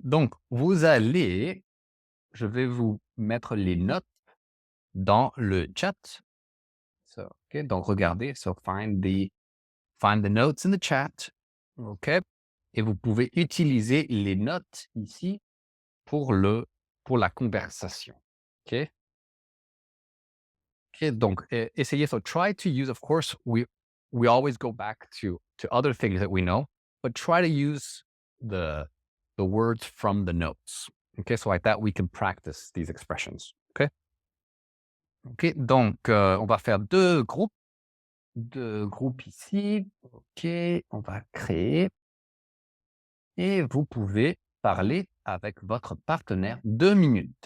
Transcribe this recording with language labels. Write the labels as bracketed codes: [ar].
[fr] Donc, je vais vous mettre les notes dans le chat. [en] So, OK, [fr] donc regardez, [en] so find the notes in the chat. OK. [fr] Et vous pouvez utiliser les notes ici pour pour la conversation. OK. OK, donc essayez. [en] So try to use, of course, we always go back to other things that we know, but try to use the the words from the notes. Okay, so like that we can practice these expressions. Okay. [fr] OK, donc on va faire deux groupes ici. OK, on va créer et vous pouvez parler avec votre partenaire 2 minutes.